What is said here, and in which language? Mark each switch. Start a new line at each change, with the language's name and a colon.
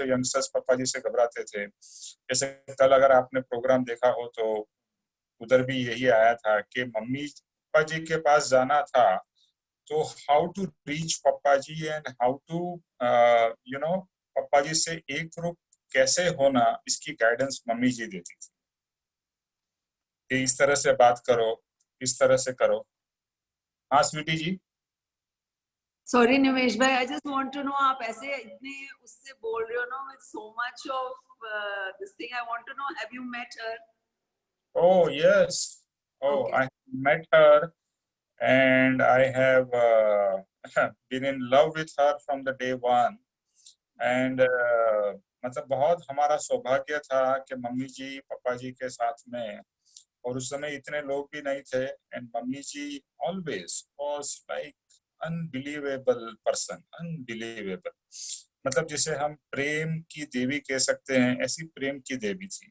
Hindi: Youngsters पापा जी से घबराते थे। जैसे कल अगर आपने प्रोग्राम देखा हो तो उधर भी यही आया था कि मम्मी पापा जी के पास जाना था, तो
English: how to reach papa ji and how to
Hindi: पापा जी से एक रूप कैसे होना, इसकी गाइडेंस मम्मी जी देती थी कि इस तरह से बात करो, इस तरह से करो। हाँ स्वीटी जी।
English: sorry Nimesh bhai, I just want to know,
Hindi: आप ऐसे इतने उससे बोल रहे हो ना,
English: With so much of this thing, I want to know, have you met her? Oh yes, oh Okay. I met her and I have been in love with her from the day one.
Hindi: And मतलब बहुत हमारा सौभाग्य था कि mummy जी पापा जी के साथ में, और उस समय इतने लोग भी नहीं थे, and
English: Mummy ji always was like unbelievable person, unbelievable.
Hindi: मतलब जिसे हम प्रेम की देवी कह सकते हैं, ऐसी प्रेम की देवी थी।